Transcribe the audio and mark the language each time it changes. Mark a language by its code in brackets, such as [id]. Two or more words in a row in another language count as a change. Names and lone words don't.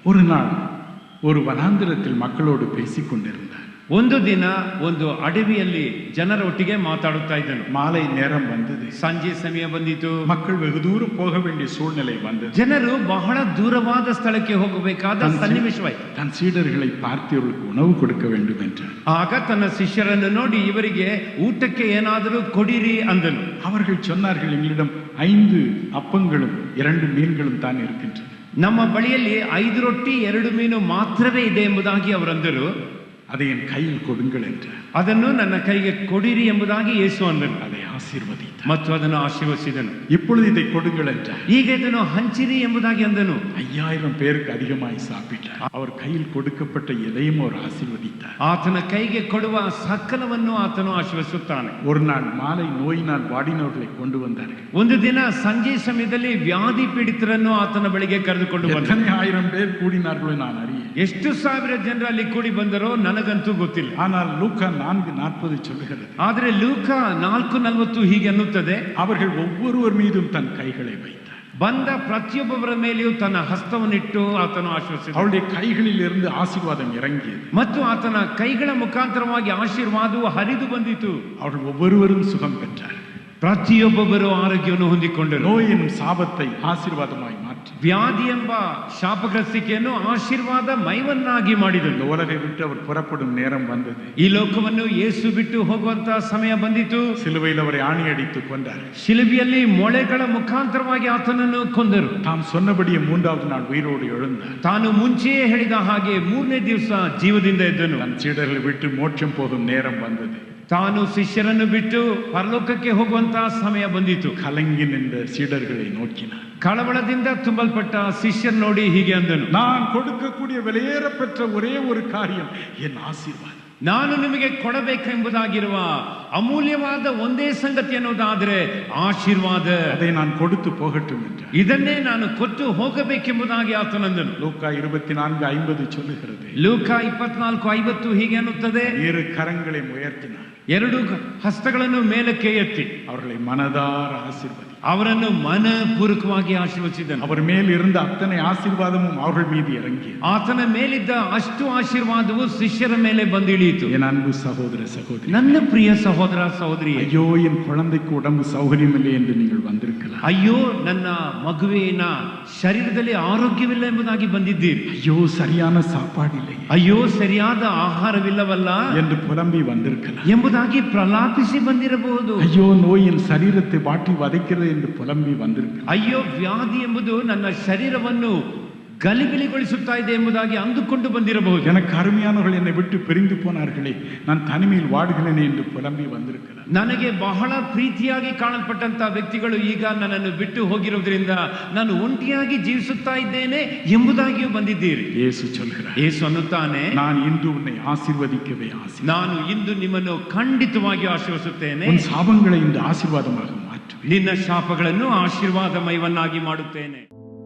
[ta] ஒரு நாள் ஒரு வனாந்திரத்தில் மக்களோடு பேசிக் கொண்டிருந்தார். [kn] ಒಂದು ದಿನ ಒಂದು ಅಡವಿಯಲ್ಲಿ ಜನರ ಒಟ್ಟಿಗೆ ಮಾತಾಡುತ್ತಾ ಇದ್ದನು. [ta] மாலை நேரம் வந்தது. [kn] ಸಂಜೆ ಸಮಯ ಬಂದಿತು. [ta] மக்கள் வெகு தூரம் போக வேண்டிய சூழ்நிலை வந்தது. [kn] ಜನರು ಬಹಳ ದೂರವಾದ ಸ್ಥಳಕ್ಕೆ ಹೋಗಬೇಕಾದ ಸನ್ನಿವೇಶವಾಯಿತು. [ta] தன் சீடர்களை பார்த்து இவர்களுக்கு உணவு கொடுக்க வேண்டும் என்றார். [kn] ಆಗ ತನ್ನ ಶಿಷ್ಯರನ್ನು ನೋಡಿ ಇವರಿಗೆ ಊಟಕ್ಕೆ ಏನಾದರೂ ಕೊಡಿರಿ ಅಂದನು. [ta] அவர்கள் சொன்னார்கள், எங்களிடம் 5 அப்பங்களும் 2 மீன்களும் தான் இருக்கின்றன. [kn] ನಮ್ಮ ಬಳಿಯಲ್ಲಿ 5 ರೊಟ್ಟಿ 2 ಮೀನು ಮಾತ್ರವೇ ಇದೆ ಎಂಬುದಾಗಿ ಅವರಂದರು. [ta] அதை என் கையில் கொடுங்கள் என்றார். [kn] ಅದನ್ನು ನನ್ನ ಕೈಗೆ ಕೊಡಿರಿ ಎಂಬುದಾಗಿ ಯೇಸು ಅಂದನು. [ta] அதை ஆசீர்வதித்தார். [kn] ಮತ್ತು ಅದನ್ನು ಆಶೀರ್ವದಿಸಿದನು. [ta] இப்பொழுது இதை கொடுங்கள் என்றார். [kn] ಈಗ ಇದನ್ನು ಹಂಚಿರಿ ಎಂಬುದಾಗಿ ಅಂದನು. [ta] 5000 பேருக்கு அதிகமாய் சாப்பிட்டார். அவர் கையில் கொடுக்கப்பட்ட எதையும் அவர் ஆசீர்வதித்தார். [kn] ಆತನ ಕೈಗೆ ಕೊಡುವ ಸಕಲವನ್ನು ಆತನು ಆಶೀರ್ವದಿಸುತ್ತಾನೆ. [ta] ஒரு நாள் மாலை நோயினால் வாடினவர்களை கொண்டு வந்தார்கள். [kn] ಒಂದು ದಿನ ಸಂಜೆ ಸಮಯದಲ್ಲಿ ವ್ಯಾಧಿ ಪೀಡಿತರನ್ನು ಆತನ ಬಳಿಗೆ ಕರೆದುಕೊಂಡು ಬಂದರು. [ta] எத்தனை 1000 பேர் கூடினார்களோ நான் அறியேன். [kn] ಎಷ್ಟು ಸಾವಿರ ಜನರು ಅಲ್ಲಿ ಕೂಡಿ ಬಂದರೋ ನನಗಂತೂ ಗೊತ್ತಿಲ್ಲ. [ta] ஆனால் லூக்கா 4:40 சொல்லுகிறது. [kn] ಆದರೆ ಲೂಕ 4:40 ಹೀಗೆ ಅನ್ನುತ್ತದೆ, [ta] அவர்கள் ஒவ்வொருவர் மீதும் தன் கைகளை வைத்தார். [kn] ಬಂದ ಪ್ರತಿಯೊಬ್ಬರ ಮೇಲೆಯೂ ತನ್ನ ಹಸ್ತವನ್ನಿಟ್ಟು ಆತನು ಆಶೀರ್ವದಿಸಿದನು. [ta] அவருடைய கைகளில் இருந்து ஆசீர்வாதம் இறங்கியது. [kn] ಮತ್ತು ಆತನ ಕೈಗಳ ಮುಖಾಂತರವಾಗಿ ಆಶೀರ್ವಾದವು ಹರಿದು ಬಂದಿತು. [ta] அவர்கள் ஒவ்வொருவரும் சுகம் பெற்றார். [kn] ಪ್ರತಿಯೊಬ್ಬರು ಆರೋಗ್ಯವನ್ನು ಹೊಂದಿಕೊಂಡರು. [ta] நோய் எனும் சாபத்தை ஆசீர்வாதமாய் மாற்றி, [kn] ವ್ಯಾಧಿ ಎಂಬ ಶಾಪಗ್ರಸ್ತಿಕೆಯನ್ನು ಆಶೀರ್ವಾದ ಮೈವನ್ನಾಗಿ ಮಾಡಿದನು. [ta] இந்த உலகை விட்டு அவர் புறப்படும் நேரம் வந்தது. [kn] ಈ ಲೋಕವನ್ನು ಯೇಸು ಬಿಟ್ಟು ಹೋಗುವಂತಹ ಸಮಯ ಬಂದಿತು. [ta] சிலுவையில் அவரை ஆணி அடித்து கொண்டார். [kn] ಶಿಲುಬೆಯಲ್ಲಿ ಮೊಳೆಗಳ ಮುಖಾಂತರವಾಗಿ ಆತನನ್ನು ಕೊಂದರು. [ta] தாம் சொன்னபடியே 3வது நாள் உயிரோடு எழுந்தார். [kn] ತಾನು ಮುಂಚೆಯೇ ಹೇಳಿದ ಹಾಗೆ 3ನೇ ದಿವಸ ಜೀವದಿಂದ ಎದ್ದನು. [ta] தன் சீடர்களை விட்டு மோட்சம் போகும் நேரம் வந்தது. [kn] ತಾನು ಶಿಷ್ಯರನ್ನು ಬಿಟ್ಟು ಪರಲೋಕಕ್ಕೆ ಹೋಗುವಂತಹ ಸಮಯ ಬಂದಿತು. [ta] கலங்கி நின்ற சீடர்களை நோக்கினார். [kn] ಕಳವಳದಿಂದ ತುಂಬಲ್ಪಟ್ಟ ಶಿಷ್ಯರ್ ನೋಡಿ ಹೀಗೆ ಅಂದನು, [ta] நான் கொடுக்கக்கூடிய விலையேற பெற்ற ஒரே ஒரு காரியம் என் ஆசீர்வாதம். [kn] ನಾನು ನಿಮಗೆ ಕೊಡಬೇಕೆಂಬುದಾಗಿರುವ ಅಮೂಲ್ಯವಾದ ಒಂದೇ ಸಂಗತಿ ಎನ್ನುವುದಾದರೆ ಆಶೀರ್ವಾದ. [ta] அதை நான் கொடுத்து போகட்டும் என்றார். [kn] ಇದನ್ನೇ ನಾನು ಕೊಟ್ಟು ಹೋಗಬೇಕೆಂಬುದಾಗಿ ಆತನಂದನು. [ta] லூக்கா 24:50 சொல்லுகிறது. [kn] ಲೂಕ 24:50 ಹೀಗೆ ಅನ್ನುತ್ತದೆ, [ta] 2 கரங்களை உயர்த்தினார். [kn] 2 ಹಸ್ತಗಳನ್ನು ಮೇಲಕ್ಕೆ ಎತ್ತಿ [ta] அவர்களை மனதார ஆசீர்வதி, [kn] ಅವರನ್ನು ಮನಪೂರ್ವಕವಾಗಿ ಆಶೀರ್ವದಿಸಿದನು. [ta] அவர் மேல் இருந்த அத்தனை ஆசீர்வாதமும் அவர்கள் மீது இறங்கியது. [kn] ಆತನ ಮೇಲಿದ್ದ ಅಷ್ಟು ಆಶೀರ್ವಾದವು ಶಿಷ್ಯರ ಮೇಲೆ ಬಂದಿಳಿಯಿತು. [ta] என் அன்பு சகோதர சகோதரி, [kn] ನನ್ನ ಪ್ರಿಯ ಸಹೋದರ ಸಹೋದರಿ, [ta] ஐயோ என் குழந்தைக்கு உடம்பு சௌகரியமில்லை என்று நீங்கள் வந்திருக்கலாம். [kn] ಅಯ್ಯೋ ನನ್ನ ಮಗುವಿನ ಶರೀರದಲ್ಲಿ ಆರೋಗ್ಯವಿಲ್ಲ ಎಂಬುದಾಗಿ ಬಂದಿದ್ದೀರಿ. [ta] ஐயோ சரியான சாப்பாடு இல்லை [kn] ಅಯ್ಯೋ ಸರಿಯಾದ ಆಹಾರವಿಲ್ಲವಲ್ಲ [ta] என்று புலம்பி வந்திருக்கலாம். [kn] ಎಂಬುದಾಗಿ ಪ್ರಲಾಪಿಸಿ ಬಂದಿರಬಹುದು. [ta] ஐயோ நோயின் சரீரத்தை வாட்டி வதைக்கிறது என்று புலம்பி வந்திருக்கலாம். [kn] ಅಯ್ಯೋ ವ್ಯಾಧಿ ಎಂಬುದು ನನ್ನ ಶರೀರವನ್ನು ಗಲಿಬಿಲಿಗೊಳಿಸುತ್ತಾ ಇದೆ ಎಂಬುದಾಗಿ ಅಂದುಕೊಂಡು ಬಂದಿರಬಹುದು. [ta] எனக்கு அருமையானவர்கள் என்னை விட்டு பிரிந்து போனார்களே, நான் தனிமையில் வாடுகிறேனே என்று புலம்பி வந்திருக்கலாம். [kn] ನನಗೆ ಬಹಳ ಪ್ರೀತಿಯಾಗಿ ಕಾಣಲ್ಪಟ್ಟಂತಹ ವ್ಯಕ್ತಿಗಳು ಈಗ ನನ್ನನ್ನು ಬಿಟ್ಟು ಹೋಗಿರುವುದರಿಂದ ನಾನು ಒಂಟಿಯಾಗಿ ಜೀವಿಸುತ್ತಾ ಇದ್ದೇನೆ ಎಂಬುದಾಗಿಯೂ ಬಂದಿದ್ದೀರಿ. [ta] ಯೇಸು சொல்கிறார், [kn] ಯೇಸು ಅನ್ನುತ್ತಾನೆ, [ta] நான் இன்று உன்னை ஆசீர்வதிக்கவே [kn] ನಾನು ಇಂದು ನಿಮ್ಮನ್ನು ಖಂಡಿತವಾಗಿ ಆಶೀರ್ವದಿಸುತ್ತೇನೆ. [ta] உன் சாபங்களை இன்று ஆசீர்வாதமாக மாற்றுவேன். [kn] ನಿನ್ನ ಶಾಪಗಳನ್ನು ಆಶೀರ್ವಾದಮಯವನ್ನಾಗಿ ಮಾಡುತ್ತೇನೆ.